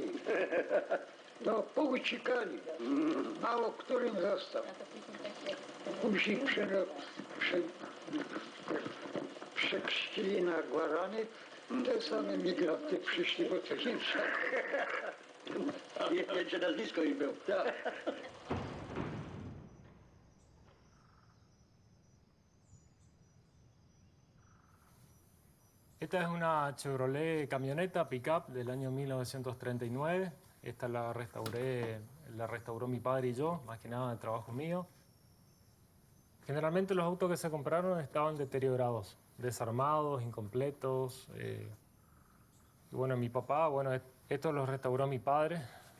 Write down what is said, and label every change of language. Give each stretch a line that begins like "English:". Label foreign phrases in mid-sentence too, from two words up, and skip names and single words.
Polish: No, pouciekali. Mało którym został. Później przechrzcili na Guarany, te same migranty przyszli, bo coś im Jeszcze nazwisko im był.
Spanish: Esta es una Chevrolet camioneta pick-up del año 1939. Esta la restauró mi padre y yo, más que nada de trabajo mío. Generalmente los autos que se compraron estaban deteriorados, desarmados, incompletos. Y bueno, mi papá, esto lo restauró mi padre.